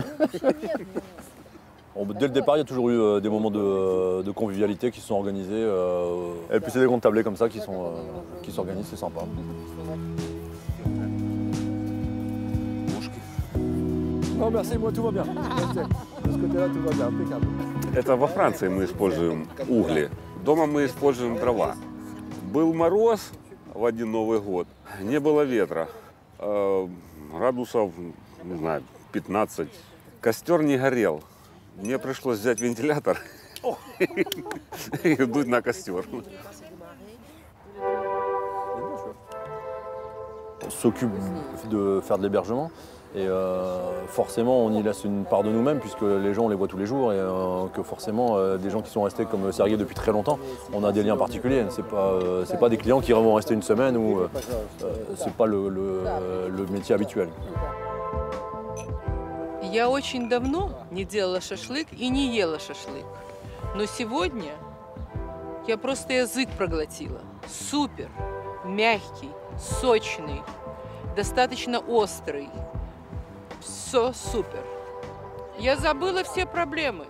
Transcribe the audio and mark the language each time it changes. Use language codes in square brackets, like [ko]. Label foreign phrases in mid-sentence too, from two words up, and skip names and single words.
[fr] Bon, dès le départ, il y a toujours eu des moments de convivialité qui se sont organisés. Et puis c'est des grandes tablées comme ça qui s'organisent, c'est sympa. Non, merci, moi tout va bien. De ce côté-là, tout va bien, impeccable. [ru] Это во Франции мы используем угли. Дома мы используем дрова. Был мороз в один Новый год, не было ветра. Градусов, не знаю, 15. Костер не горел. Мне пришлось взять вентилятор и дуть на костер. [fr] On s'occupe de faire de l'hébergement et forcément on y laisse une part de nous-mêmes puisque les gens on les voit tous les jours et que forcément des gens qui sont restés comme Sergueï depuis très longtemps, on a des liens particuliers. C'est pas des clients qui vont rester une semaine ou c'est pas le métier habituel. [ru] Я очень давно не делала шашлык и не ела шашлык. Но сегодня я просто язык проглотила. Супер, мягкий, сочный, достаточно острый. Все супер. Я забыла все проблемы.